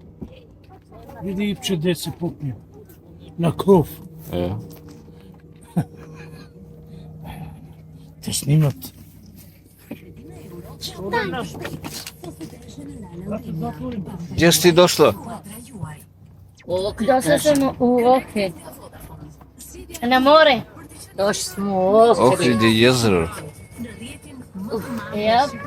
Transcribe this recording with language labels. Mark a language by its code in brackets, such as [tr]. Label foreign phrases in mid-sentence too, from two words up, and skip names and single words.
[mk] Види Ипче де се попне. На кров. Те снимат. [sr] Gdje si ti došla? Došla sam u Ohrid. Na more. Došli smo u Ohrid. Ohrid je jezero. Jep.